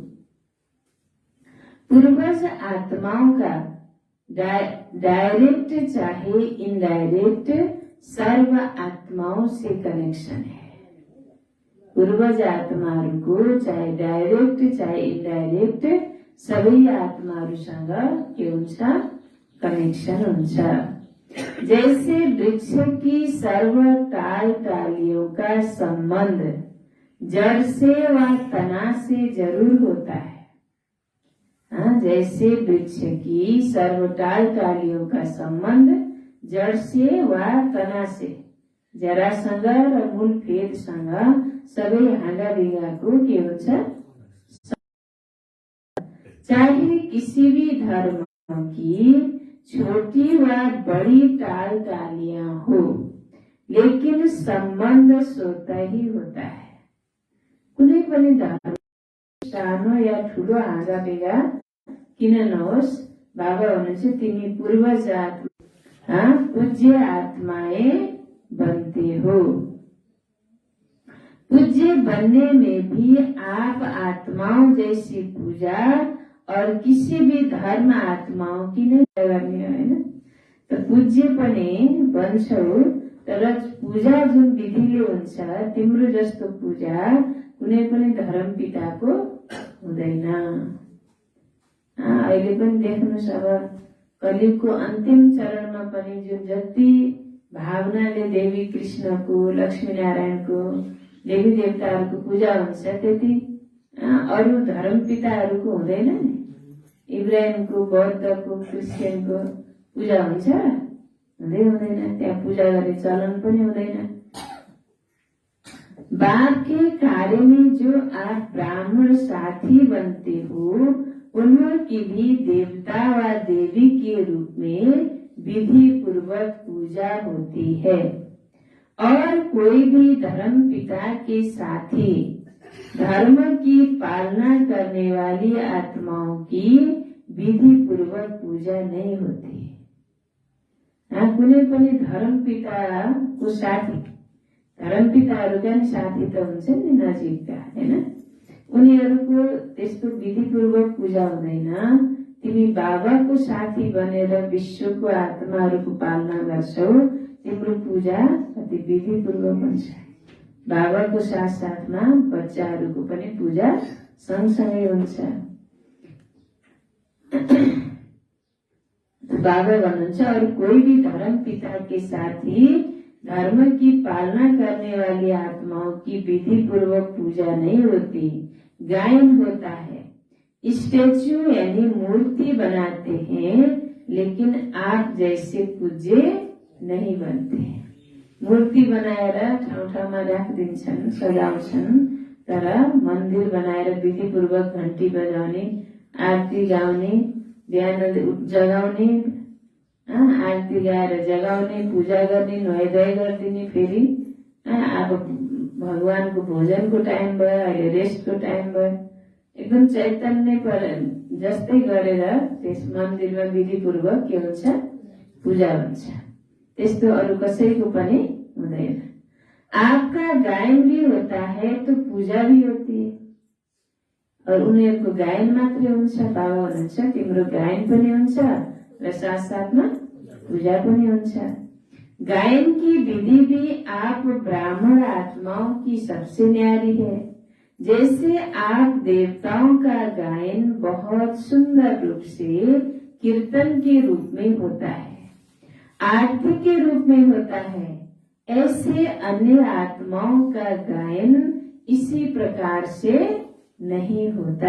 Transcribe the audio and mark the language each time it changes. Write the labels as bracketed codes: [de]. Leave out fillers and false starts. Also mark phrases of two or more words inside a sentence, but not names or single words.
[hi] पूर्वज आत्माओं का डायरेक्ट चाहे इनडायरेक्ट सर्व आत्माओं से कनेक्शन है। [ne] पूर्वज आत्माहरूको चाहे डायरेक्ट चाहे इनडायरेक्ट सबै आत्माहरूसँग के हुन्छ? कनेक्शन हुन्छ। [hi] जैसे वृक्ष की सर्व टाल टालियों का संबंध जड़ से व तना से जरूर होता है। जैसे वृक्ष की सर्व टाल टालियों का संबंध जड़ से व तना से, [ne] जरासँग र मूल फेदसँग सबै हाँगा बिगाको के हुन्छ? [hi] चाहे किसी भी धर्म की छोटी व बड़ी टाल टालियां हो, लेकिन संबंध स्वतः ही होता है। [ne] कुनै पनि धर्म सानो या ठुलो हाँगा बेगा किन नहोस्, बाबा हुनुहुन्छ तिमी पूर्वज आत्मा, [hi] पूज्य आत्माएं बनते हो। पूज्य बनने में भी आप आत्माओं जैसी पूजा और किसी भी धर्म आत्माओं की [ne] नै गर्ने हैन। त पूज्य पनि बन्छौ, तर पूजा जुन विधिले हुन्छ तिम्रो जस्तो पूजा कुनै पनि धर्म पिताको हुँदैन। अहिले पनि देख्नुस्, अब कलियुगको अन्तिम चरणमा पनि जुन जति भावनाले देवी कृष्णको, लक्ष्मी नारायणको, देवी देवताहरूको पूजा हुन्छ त्यति अरू धर्म पिताहरूको हुँदैन नि। इब्राहिमको, बौद्धको, क्रिस्चियनको पूजा हुन्छ? हुँदैन। त्यहाँ पूजा गर्ने चलन पनि हुँदैन। [hi] बाप के कार्य में जो आप ब्राह्मण साथी बनते हो, उनकी भी देवता व देवी के रूप में विधि पूर्वक पूजा होती है। और कोई भी धर्म पिता के साथी धर्म की पालना करने वाली आत्माओं की विधि पूर्वक पूजा नहीं होती। [ne] कुनै पनि धर्म पिताको साथी, धर्म पिताहरूका नि साथी त हुन्छ नि नजिकका, हैन? उनीहरूको त्यस्तो विधि पूर्वक पूजा हुँदैन। तिमी बाबाको साथी बनेर विश्वको आत्माहरूको पालना गर्छौ, तिम्रो पूजा कति विधि पूर्वक हुन्छ। बाबाको साथ साथमा बच्चाहरूको पनि पूजा सँगसँगै हुन्छ। बाबा भन्नुहुन्छ, [hi] और कोई भी धर्म पिता के साथी धर्म की पालना करने वाली आत्माओं की विधि पूर्वक पूजा नहीं होती। गायन होता है, स्टेच्यू यानी मूर्ति बनाते हैं, लेकिन आप जैसे पूज्य नहीं बनते। [ne] मूर्ति बनाएर ठाउँ ठाउँमा राखिदिन्छन्, सजाउँछन्, तर मन्दिर बनाएर विधि पूर्वक घण्टी बजाउने, आरती गाउने, बिहान जगाउने, आरती गाएर जगाउने, पूजा गर्ने, नुहाइधुवाइ गरिदिने, फेरि अब भगवानको भोजनको टाइम भयो, अहिले रेस्टको टाइम भयो, एकदम चैतन्य पर जस्तै गरेर त्यस मन्दिरमा विधि पूर्वक के हुन्छ? पूजा हुन्छ। त्यस्तो अरू कसैको पनि हुँदैन। [hi] आपका गायन भी होता है तो पूजा भी होती है। [ne] और उनीहरूको गायन मात्रै हुन्छ, बाबा हुनुहुन्छ तिम्रो गायन पनि हुन्छ र साथ साथमा पूजा पनि हुन्छ। [hi] गायन की विधि भी आप ब्राह्मण आत्माओं की सबसे न्यारी है। जैसे आप देवताओं का गायन बहुत सुंदर रूप से कीर्तन के रूप में होता है, आरती के रूप में होता है, ऐसे अन्य आत्माओं का गायन इसी प्रकार से नहीं होता।